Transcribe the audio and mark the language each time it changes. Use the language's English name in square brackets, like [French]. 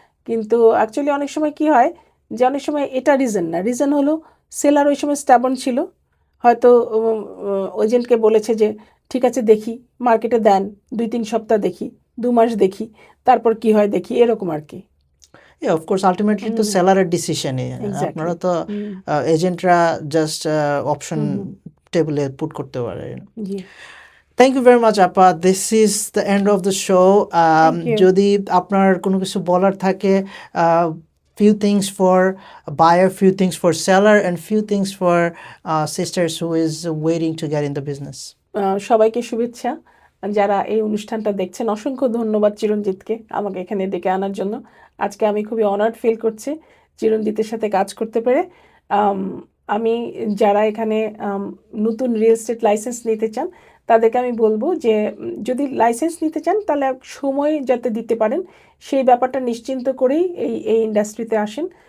[Bangla] কিন্তু অ্যাকচুয়ালি অনেক সময় কি হয় যে অনেক সময় এটা রিজন না, রিজন হলো সেলার ওই সময় স্ট্যাবন ছিল, হয়তো এজেন্টকে বলেছে যে ঠিক আছে দেখি, মার্কেটে দেন, 2-3 সপ্তাহ দেখি, 2 মাস দেখি, তারপর কি হয় দেখি, এরকম আর কি। অফকোর্স আলটিমেটলি তো সেলারের ডিসিশনই, আপনারা [English] Exactly. [Bangla] তো এজেন্টরা জাস্ট অপশন হুম টেবিলে পুট করতে পারে। জি, [English] Thank you very much আপা, this is the end of the show. Thank you. [Bangla] যদি আপনার কোনো কিছু বলার থাকে, [English] few things for buyer, few things for seller, and few things for sisters who is waiting to get in the business. [Bangla] সবাইকে শুভেচ্ছা। যারা এই অনুষ্ঠানটা দেখছেন, অসংখ্য ধন্যবাদ চিরঞ্জিতকে আমাকে এখানে ডেকে আনার জন্য। আজকে আমি খুবই অনার্ড ফিল করছি চিরঞ্জিতের সাথে কাজ করতে পেরে। আম, আমি যারা এখানে নতুন রিয়েল এস্টেট লাইসেন্স নিতে চান তাদেরকে আমি বলবো যে যদি লাইসেন্স নিতে চান তাহলে সময় যাতে দিতে পারেন সেই ব্যাপারটা নিশ্চিন্ত করেই এই ইন্ডাস্ট্রিতে আসেন।